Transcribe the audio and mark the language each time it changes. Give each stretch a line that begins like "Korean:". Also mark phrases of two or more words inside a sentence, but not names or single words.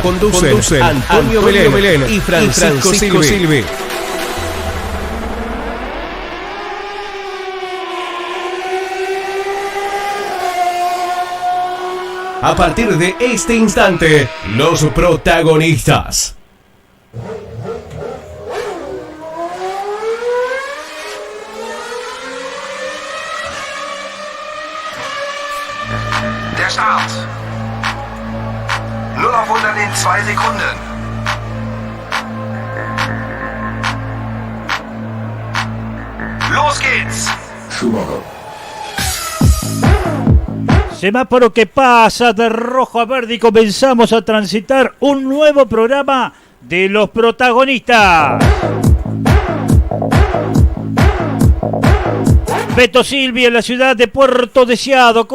Spanish: Conducen Antonio Belén y Francisco Silve. A partir de este instante, los protagonistas.
German: Der Start. Nur auf 100 in 2 Sekunden. Los geht's.
Spanish: Semáforo que pasa de rojo a verde y comenzamos a transitar un nuevo programa de los protagonistas. Beto Silvi en la ciudad de Puerto Deseado.